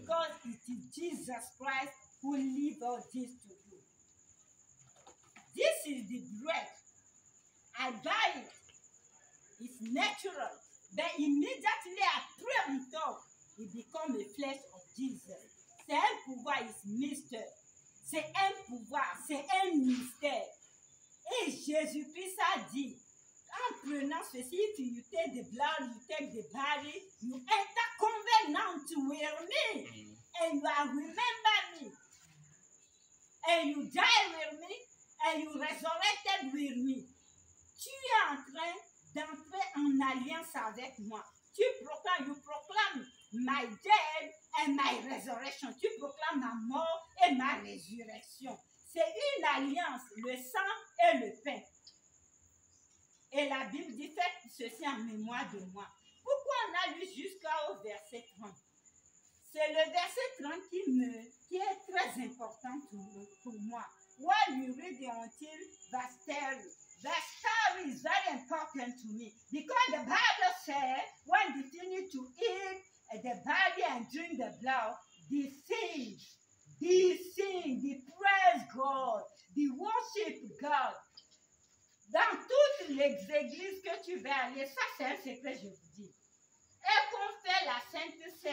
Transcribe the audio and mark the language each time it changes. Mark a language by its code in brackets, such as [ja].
[en] Because it is Jesus Christ who leave all this to do. This is the bread. I buy it. It's natural. But immediately I pray on top, it becomes the flesh of Jesus. [fr] C'est un pouvoir, it's mystère. C'est un pouvoir, c'est un mystère. Et Jésus-Christ a dit, en prenant ceci, [en] if you take the blood, you take the body, you enter covenant with me, and you are remember me, and you die with me, and you resurrected with me. [fr] Tu es en train d'entrer en alliance avec moi. Tu proclames [en] my death and my resurrection. [fr] Tu proclames ma mort et ma résurrection. C'est une alliance, le sang et le pain. Et la Bible dit, faites ceci en mémoire de moi. Pourquoi on a lu jusqu'au verset 30? C'est le verset 30 qui est très important pour moi. [en] While you read until verse 30, verse 30 is very important to me. Because the Bible says, when you finish to eat the body and drink the blood, they sing, they praise God, they worship God. [fr] Dans toutes les églises que tu vas aller, ça c'est un secret, je vous dis. Et qu'on fait la Sainte Seine.